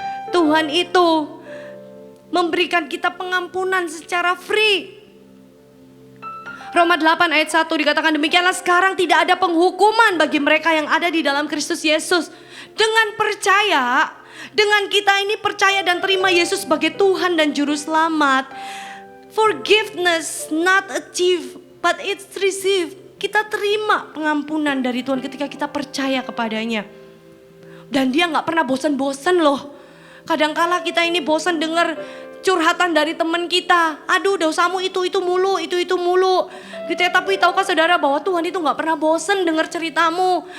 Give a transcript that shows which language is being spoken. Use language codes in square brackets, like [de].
[id] Tuhan itu memberikan kita pengampunan secara free. Roma 8 ayat 1 dikatakan demikianlah sekarang tidak ada penghukuman bagi mereka yang ada di dalam Kristus Yesus. Dengan percaya, dengan kita ini percaya dan terima Yesus sebagai Tuhan dan Juru Selamat. [en] Forgiveness not achieved but it's received. [id] Kita terima pengampunan dari Tuhan ketika kita percaya kepadanya. Dan dia gak pernah bosan-bosan loh. Kadangkala kita ini bosan dengar curhatan dari teman kita. Aduh dosamu itu mulu, itu mulu. Gitu ya, tapi tahukah saudara bahwa Tuhan itu gak pernah bosan dengar ceritamu.